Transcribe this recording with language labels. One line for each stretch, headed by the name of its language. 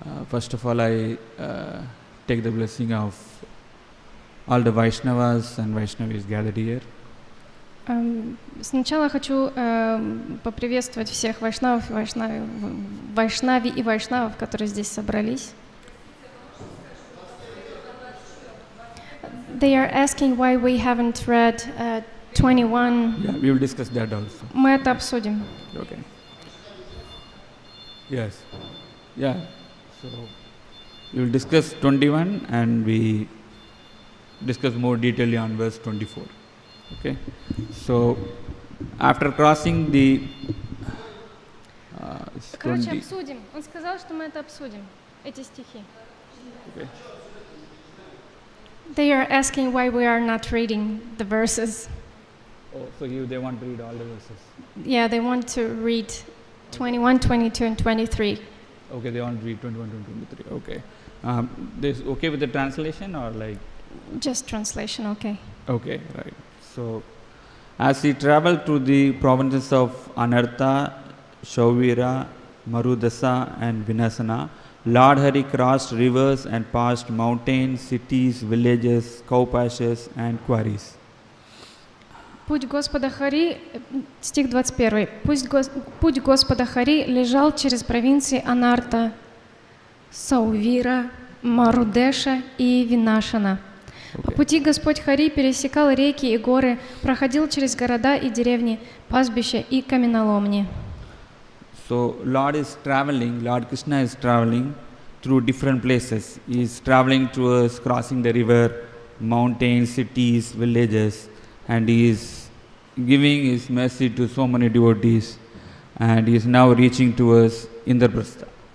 English: First of all, I take the blessing of all the Vaishnavas and Vaishnavis gathered here.
Russian: Сначала хочу поприветствовать всех вайшнавов и вайшнавов, которые здесь собрались.
English: They are asking why we haven't read 21. Yeah, we will discuss that also.
Russian: Мы это обсудим.
English: Okay. Yes. Yeah. So we will discuss 21 and we discuss more detailedly on verse 24. Okay. So after crossing the
Russian: Короче, обсудим. Он сказал, что мы это обсудим, эти стихи.
English: Okay. They are asking why we are not reading the verses. Oh, so they want to read all the verses. Yeah, they want to read 21, 22, and 23. Okay, they want to read 21, 22, 23. Okay. This okay with the translation or like? Just translation, okay. Okay, right. So, as he traveled through the provinces of Anartha, Shauvira, Marudasa and Vinasana, Lord Hari crossed rivers and passed mountains, cities, villages, cow pastures and quarries.
Russian: Путь Господа Хари, стих 21. Путь Господа Хари лежал через провинции Анарта, Саувира, Марудеша и Винашана. По пути Господь Хари пересекал реки и горы, проходил через города и деревни, пастбища и каменоломни.
English: So Lord Krishna is traveling through different places. He is traveling towards crossing the river, mountains, cities, villages, and he is giving his mercy to so many devotees, and he is now reaching towards Indraprastha.